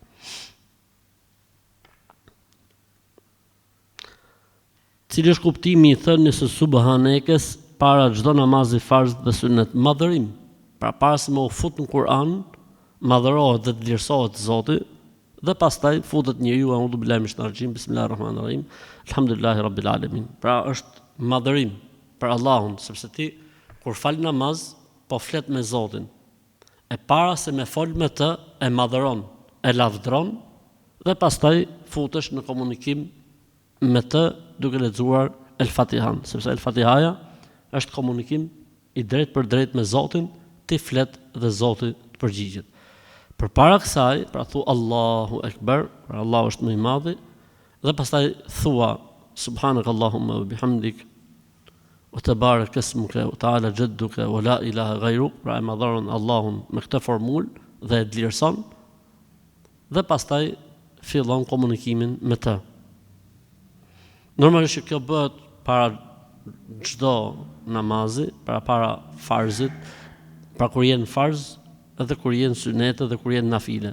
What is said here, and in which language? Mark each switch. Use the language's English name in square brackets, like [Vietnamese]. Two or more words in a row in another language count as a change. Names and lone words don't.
[Albanian] Cili është kuptimi i thënies së subhanekes para çdo namazi farz dhe sunet? Madhërim. Pra para se më u fut në Kur'an, madhërohet dhe të vlerësohet Zoti, dhe pastaj futet njeriu [Arabic] أعوذ بالله من الشيطان الرجيم بسم الله الرحمن الرحيم الحمد لله رب العالمين. [Albanian] Pra është madhërim për Allahun, sepse ti kur fal namaz, po flet me Zotin. E para se me fol me të, e madhëron, e lavdron, dhe pastaj futesh në komunikim me të duke lexuar El Fatihan, sepse El Fatihaja është komunikim i drejt për drejt me Zotin, ti flet dhe Zoti të përgjigjet. Përpara kësaj, pra thu Allahu Ekber, pra Allahu është më i madhi, dhe pastaj thua [Arabic] سبحانك اللهم وبحمدك وتبارك اسمك وتعالى جدك ولا إله غيرك, [Albanian] pra e madhëron Allahun me këtë formulë dhe e vlerëson, dhe pastaj fillon komunikimin me të. Normalisht kjo bëhet para çdo namazi, para farzit, pra kur jenë farz, edhe kur jenë sunete dhe kur jenë nafile.